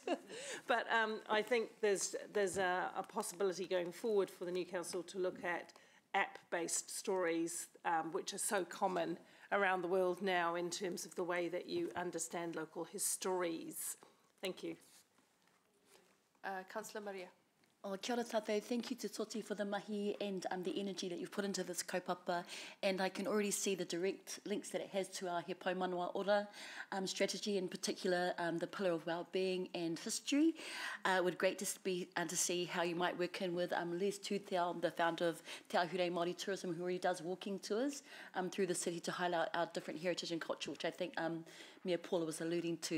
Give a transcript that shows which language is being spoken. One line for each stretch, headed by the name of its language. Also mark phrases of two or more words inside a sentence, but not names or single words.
English: But I think there's a possibility going forward for the new council to look at app-based stories, which are so common around the world now in terms of the way that you understand local histories. Thank you. Councillor Maria.
Māori: Oh, kia ora tātou.
English: Thank you to Toti for the mahi and the energy that you've put into this kaupapa, and I can already see the direct links that it has to our He Paumanawa Ora strategy, in particular the pillar of wellbeing and history. It would be great to see how you might work in with Les Tūteo, the founder of Te Ahure Māori Tourism, who already does walking tours through the city to highlight our different heritage and culture, which I think Mayor Paula was alluding to.